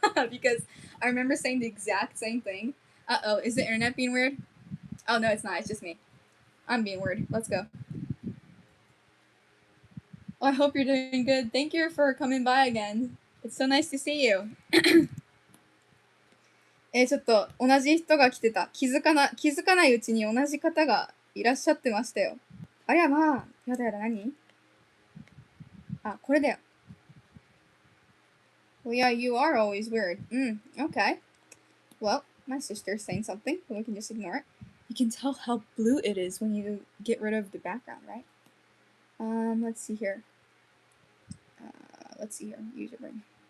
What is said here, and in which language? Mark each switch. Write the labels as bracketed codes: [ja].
[en] Because I remember saying the exact same thing. Uh-oh, is the internet being weird? Oh no, it's not, it's just me. I'm being weird. Let's go. Well, I hope you're doing good. Thank you for coming by again. It's so nice to see you. [ja] ちょっと同じ人が来てた。気づかないうちに同じ方がいらっしゃってましたよ。ありゃまあ、やだやだ、何？あ、これだよ。 [en] Well, yeah, you are always weird. Okay. Well, my sister's saying something, but we can just ignore it. You can tell how blue it is when you get rid of the background, right? Let's see here. User bring.